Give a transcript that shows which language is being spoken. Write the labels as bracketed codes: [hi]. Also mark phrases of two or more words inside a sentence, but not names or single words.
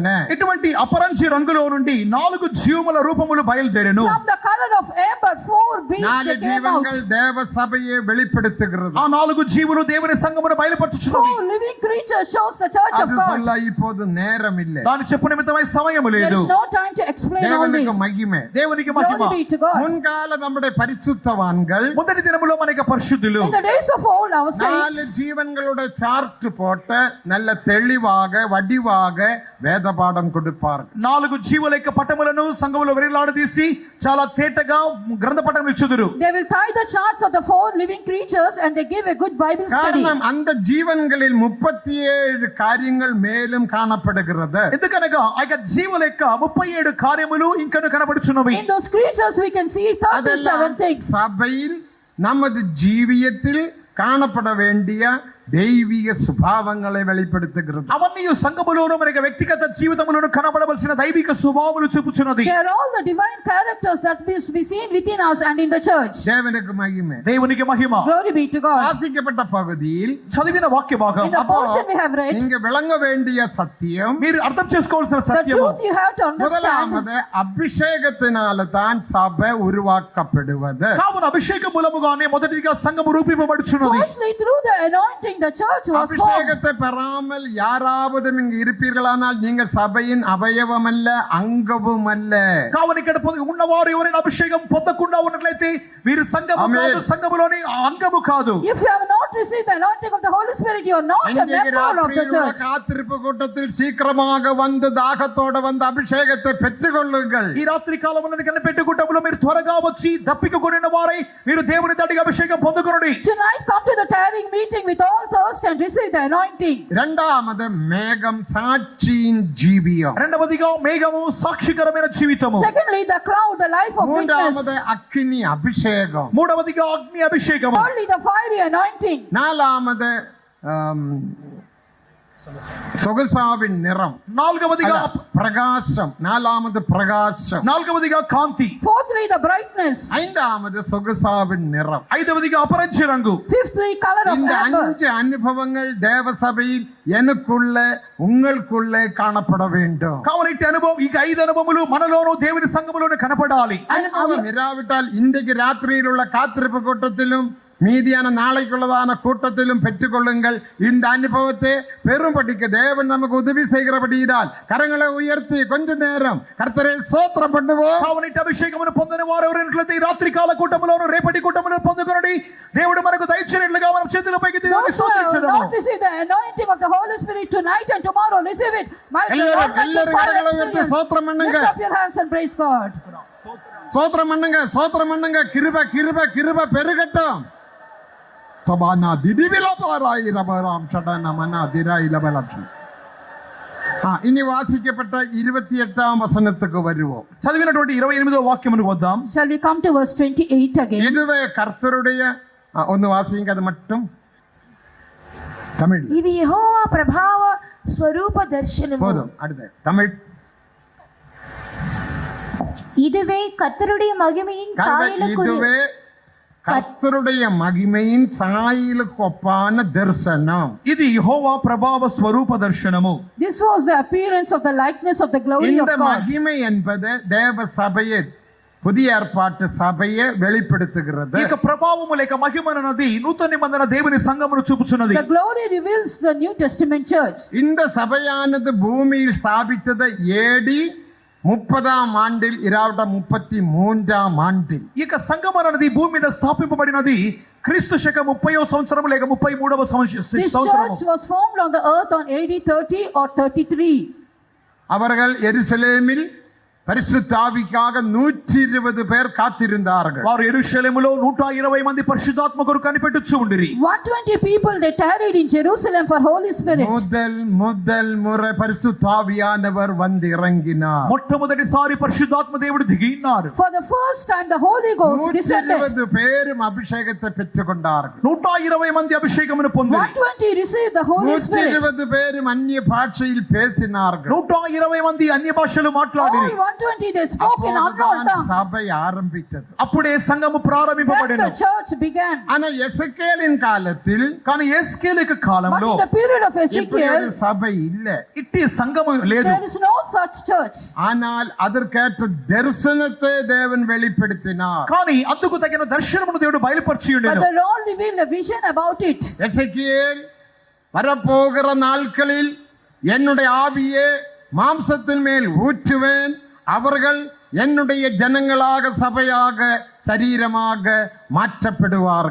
[te] ఇటువంటి అపరంజి రంగులో నుండి 4 జీవముల రూపములు బయలుదేరెను. [en] From the color of amber, 4 beasts 4 came out. [ta] ஜீவன்கள் தேவ சபையை வெளிப்படுத்துகிறது. [te] ఆ 4 జీవులు దేవుని సంఘమును బయలుపరచుచున్నవి. [en] 4 living creatures shows the church of [ta] அது [en] God. [ta] சொல்ல இப்போது நேரம் இல்லை. [te] దాని చెప్పు నిమిత్తమై సమయము [en] There [te] లేదు. [en] is no time to explain all [ta] தேவனுக்கு [en] this. [ta] மகிமை. [te] దేవునికి మహిమ. [en] Glory be to God. [ta] முன்கால நம்முடைய பரிசுத்தவான்கள் [te] మొదటి దినములో మనకి పరిశుద్ధులు [en] In the days of old, our 4 saints, [ta] ஜீவன்களோட சார்ட் போட்டு நல்ல தெளிவாக வடிவாக வேத பாடம் கொடுப்பார்கள். [te] 4 జీవుల యొక్క పటములను సంఘములో వెరిలాడదీసి చాలా తేటగా గ్రంథ పటం ఇచ్చుదురు. [en] they will tie the charts of the 4 living creatures and they give a good Bible study. [ta] காரணம், அந்த ஜீவன்களில் 37 காரியங்கள் மேலும் காணப்படுகிறது. [te] ఎందుకనగా ఆ యొక్క జీవుల యొక్క 37 కార్యములు ఇంకను కనబడుచున్నవి. [en] In those creatures, we can see 37 [ta] அதெல்லாம் [en] things. [ta] சபையில் நமது ஜீவியத்தில் காணப்பட வேண்டிய தெய்வீக ஸ்வபாவங்களை வெளிப்படுத்துகிறது. [te] అవన్నీ సంఘములోను మనకి వ్యక్తిగత జీవితంలోను కనబడవలసిన దైవిక స్వభావాలు చూపుచున్నది. [en] They are all the divine characters that we see within us and in the church. [ta] தேவனுக்கு மகிமை. [te] దేవునికి మహిమ. [en] Glory be to God. [ta] வாசிக்கப்பட்ட பகுதியில் [te] చదివిన వాక్య భాగం [en] In the portion we have read, [ta] நீங்க விளங்க வேண்டிய சத்தியம், [te] మీరు అర్థం చేసుకోవాల్సిన [en] the [te] సత్యము, [en] truth you have to understand. [ta] முதலாவது அபிஷேகத்தினால தான் சபை உருவாக்கப்படுவது. [te] కావున అభిషేకం మూలముగానే మొదటిగా సంఘము రూపింపబడుచున్నది. [en] Firstly, through the anointing, the church was formed. [ta] அபிஷேகத்தை பெறாமல் யாராவது இங்கு இருப்பீர்களானால் நீங்க சபையின் அவயவம் அல்ல, அங்கமும் அல்ல. [te] కావున ఇక్కడ ఉన్నవారు ఎవరైనా అభిషేకం పొందకుండా ఉన్నట్లయితే వీరు సంఘము కాదు, సంఘములోని అంగము కాదు. [en] If you have not received the anointing of the Holy Spirit, you are not a [ta] இன்றைக்கு [en] member of the [ta] ராத்திரியில் உள்ள [en] church. [ta] காத்திருப்பு கூட்டத்தில் சீக்கிரமாக வந்து தாகத்தோட வந்து அபிஷேகத்தை பெற்றுக் கொள்ளுங்கள். [te] ఈ రాత్రి కాలమున కనిపెట్టుకుంటప్పుడు మీరు త్వరగా వచ్చి దప్పిక కొనిన వారై మీరు దేవుని తడిగా అభిషేకం పొందుకొనుడి. [en] Tonight come to the tiring meeting with all thirst and receive the anointing. [ta] இரண்டாவது மேகம் சாட்சியின் ஜீவியம். [te] రెండవదిగా మేఘము సాక్షికరమైన జీవితము. [en] Secondly, the cloud, the life of [ta] மூன்றாவது [en] witness. [ta] அக்கினி அபிஷேகம். [te] మూడవదిగా అగ్ని అభిషేకము. [en] Thirdly, the fiery anointing. [ta] நாலாவது சொகுசாவின் நிறம். [te] నాలుగవదిగా [ta] பிரகாசம். நாலாவது பிரகாசம். [te] నాలుగవదిగా కాంతి. [en] Fourthly, the brightness. [ta] ஐந்தாவது சொகுசாவின் நிறம். [te] ఐదవదిగా అపరంజి రంగు. [en] Fifthly, color of [ta] இந்த [en] amber. [ta] 5 அனுபவங்கள் தேவ சபையில் எனக்குள்ள உங்களுக்குள்ளே காணப்பட வேண்டும். [te] కావున ఇట్టి అనుభవం ఈ 5 అనుభవములు మనలోను దేవుని సంఘములోను కనపడాలి. [ta] அனுபவம் இராவிட்டால் இன்றைக்கு ராத்திரியில் உள்ள காத்திருப்பு கூட்டத்திலும் மீதியான நாளைக்குள்ளதான கூட்டத்திலும் பெற்றுக்கொள்ளுங்கள். இந்த அனுபவத்தை பெரும்படிக்கு தேவன் நமக்கு உதவி செய்கிறபடியால் கரங்களை உயர்த்தி கொஞ்ச நேரம் கர்த்தரை ஸ்தோத்திரம் பண்ணுவோம். [te] కావున ఇట్టి అభిషేకమును పొందని వారు ఎవరైనట్లయితే ఈ రాత్రి కాల కూటములోను రేపటి కూటములో పొందుకొనుడి. దేవుడు మనకు దయచేసినట్లుగా మనం చేతులపైకి [en] Those who have not received the anointing of the Holy Spirit tonight and tomorrow, receive it. [ta] எல்லாரும் கரங்களை உயர்த்தி ஸ்தோத்திரம் பண்ணுங்க. [en] Lift up your hands and praise God. [ta] ஸ்தோத்திரம் பண்ணுங்க, ஸ்தோத்திரம் பண்ணுங்க. கிருபை கிருபை கிருபை பெருகட்டும். தபானா திதிவிலபாராய் ரபராம் சடனமனா திராயிலபலட்சம். இனி வாசிக்கப்பட்ட 28ஆம் வசனத்துக்கு வருவோம். [te] చదివినటువంటి 28వ వాక్యమునకు వద్దాం. [en] Shall we come to verse 28 again? [ta] இதுவே கர்த்தருடைய ஒன்னு வாசிங்க, அது மட்டும் தமிழ் [te] ఇది యెహోవా ప్రభావ స్వరూప దర్శనము. [ta] போதும். அடுத்து தமிழ். இதுவே கர்த்தருடைய மகிமையின் சாயலுக்குரிய இதுவே கர்த்தருடைய மகிமையின் சாயலுக்கு ஒப்பான தரிசனம். [te] ఇది యెహోవా ప్రభావ స్వరూప దర్శనము. [en] This was the appearance of the likeness of the glory of [ta] இந்த [en] God. [ta] மகிமை என்பது தேவ சபையை, புதிய ஏற்பாட்டு சபையை வெளிப்படுத்துகிறது. [te] ఇక ప్రభావము లేక మహిమ అన్నది నూతన నిబంధన దేవుని సంఘమును చూపుచున్నది. [en] The glory reveals the New Testament church. [ta] இந்த சபையானது பூமியில் ஸ்தாபித்தது AD 30ஆம் ஆண்டில் 33ஆம் ஆண்டில். [te] ఇక సంఘం అన్నది భూమి మీద స్థాపింపబడినది క్రీస్తు శక 30వ సంవత్సరం లేక 33వ [en] This [te] సంవత్సరం. [en] church was formed on the earth on AD 30 or 33. [ta] அவர்கள் எருசலேமில் பரிசுத்த ஆவிக்காக 120 பேர் காத்திருந்தார்கள். [te] వారు యెరూషలేములో 120 మంది పరిశుద్ధాత్మ కొరకు కనిపెట్టుచు ఉండిరి. [en] 120 people they tarried in Jerusalem for Holy Spirit. [ta] முதல் முறை பரிசுத்த ஆவியானவர் வந்து இறங்கினார். [te] మొట్టమొదటిసారి పరిశుద్ధాత్మ దేవుడు దిగినారు. [en] For the first time the Holy Ghost descended. [ta] 120 பேரும் அபிஷேகத்தை பெற்றுக்கொண்டார்கள். [te] 120 మంది అభిషేకమును పొందిరి. [en] 120 received the Holy Spirit. [ta] 120 பேரும் அந்நிய பாஷையில் பேசினார்கள். [te] 120 మంది అన్య భాషలు మాట్లాడిరి. [en] All 120 they spoke in unknown tongues. [ta] சபை ஆரம்பித்தது. [te] అప్పుడే సంఘము [en] Then [te] ప్రారంభింపబడెను. [en] the church began. [ta] ஆனா எசேக்கியேலின் కాలத்தில் [te] కానీ యేస్కేలు యొక్క [en] But [te] కాలంలో [en] in the period of [ta] இப்படி ஒரு [en] Ezekiel, [ta] சபை இல்ல. [te] ఇట్టి సంఘము లేదు. [en] there is no such church. [ta] ஆனால் அதற்கேற்ற தரிசனத்தை தேவன் வெளிப்படுத்தினார். [te] కానీ అందుకు తగిన దర్శనమును దేవుడు బయలుపరిచి [en] But [te] ఉండెను. [en] the Lord revealed a vision about it. [ta] எசேக்கியேல் வரப்போகிற நாட்களில் என்னுடைய ஆவியே மாம்சத்தின் மேல் ஊற்றுவேன், அவர்கள் என்னுடைய ஜனங்களாக சபையாக [te] శరీరமாக మార్చబడువారు.